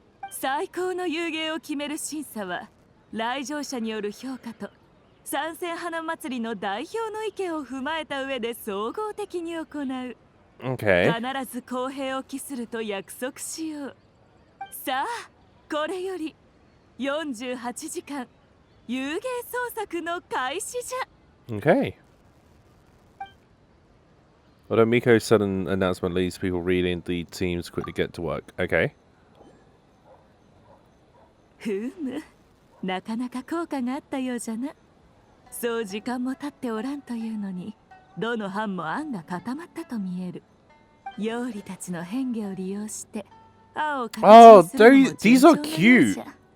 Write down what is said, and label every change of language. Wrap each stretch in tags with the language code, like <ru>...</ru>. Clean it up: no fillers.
<ja>最高の遊芸を決める審査は来場者による評価と参戦花祭りの代表の意見を踏まえた上で総合的に行う。</ja> <en>Okay.</en> <ja>必ず公平を期すると約束しよう。さあ、これより48時間遊芸創作の開始じゃ。</ja> <en>Okay. Although Miko's sudden announcement leaves people reading, the teams quickly get to work. Okay.</en> <ja>ふむ、なかなか効果があったようじゃな。そう時間も経っておらんというのに、どの班も案が固まったと見える。妖理たちの変化を利用して、青を形にするのも順調なようじゃ。</ja>